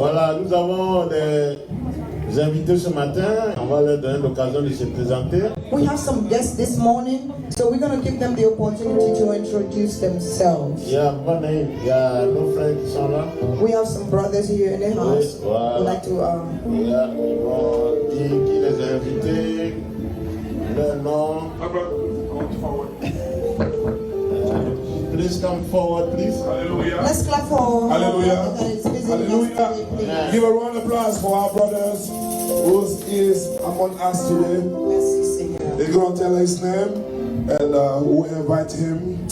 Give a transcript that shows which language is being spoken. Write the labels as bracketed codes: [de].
[fr] Voilà, nous avons des invités ce matin. On va leur donner l'occasion de se présenter. [en] We have some guests this morning, so we're going to give them the opportunity to introduce themselves. [fr] Il y a nos frères qui sont là. [en] We have some brothers here in the house. [fr] Voilà. [en] We'd like to. [fr] Ils vont dire qui les a invités, leur nom. [en] Please come forward, please. Hallelujah. Let's clap for. Hallelujah. Hallelujah. Hallelujah. Give a round of applause for our brothers who is among us today. [fr] Merci Seigneur. [en] They're going to tell his name and who invite him.